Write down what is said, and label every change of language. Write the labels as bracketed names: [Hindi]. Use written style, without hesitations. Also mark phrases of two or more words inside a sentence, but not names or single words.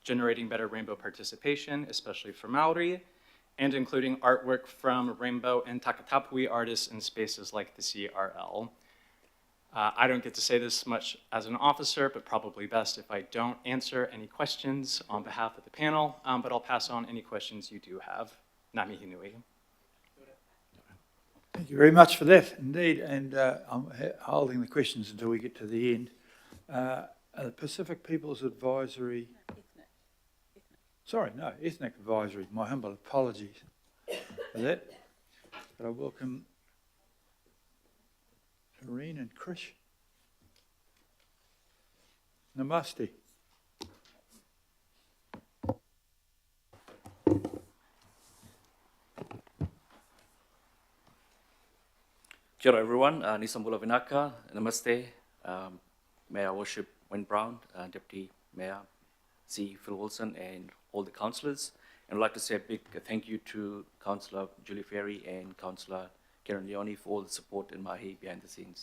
[English] generating better rainbow participation, especially for Maori, and including artwork from rainbow and Takatapui artists in spaces like the CRL. I don't get to say this much as an officer, but probably best if I don't answer any questions on behalf of the panel, but I'll pass on any questions you do have. [Māori] Ngā mihi nui. [English] Thank you very much for that, indeed, and I'm holding the questions until we get to the end. The Pacific Peoples Advisory... Sorry, no, Ethnic Advisory. My humble apologies for that. But I welcome Irene and Krish. Namaste. [Māori] Kia ora everyone, [Fijian] Nisambula Vinaka, [Māori] namaste. [English] Mayor Worship Wayne Brown, Deputy Mayor C. Phil Wilson, and all the councillors. And I'd like to say a big thank you to Councillor Julie Ferry and Councillor Karen Leone for all the support and mahi behind the scenes.